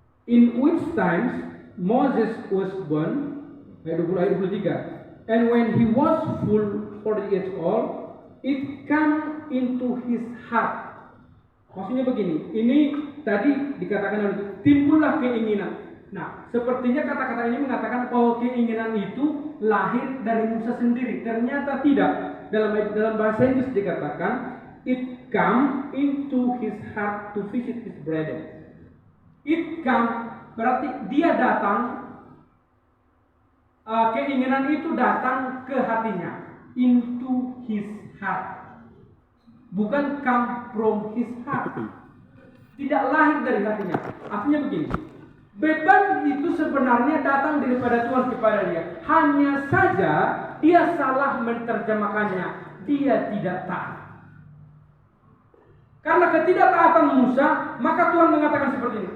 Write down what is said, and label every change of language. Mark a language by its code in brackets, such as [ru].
[en] In which times Moses was born, [id] ayat 20 ayat 23. [en] And when he was full 40 years old, it came into his heart. [id] Maksudnya begini, ini tadi dikatakan timbullah keinginan. Nah, sepertinya kata-kata ini mengatakan bahwa keinginan itu lahir dari Musa sendiri. Ternyata tidak. Dalam bahasa Inggris dikatakan [en] it come into his heart to visit his brother. It come [id] berarti dia datang, keinginan itu datang ke hatinya, [en] into his heart. [id] Bukan [en] come from his heart. [id] Tidak lahir dari hatinya. Artinya begini, beban itu sebenarnya datang daripada Tuhan kepada dia. Hanya saja dia salah menerjemahkannya. Dia tidak taat. Karena ketidaktaatan Musa, maka Tuhan mengatakan seperti ini.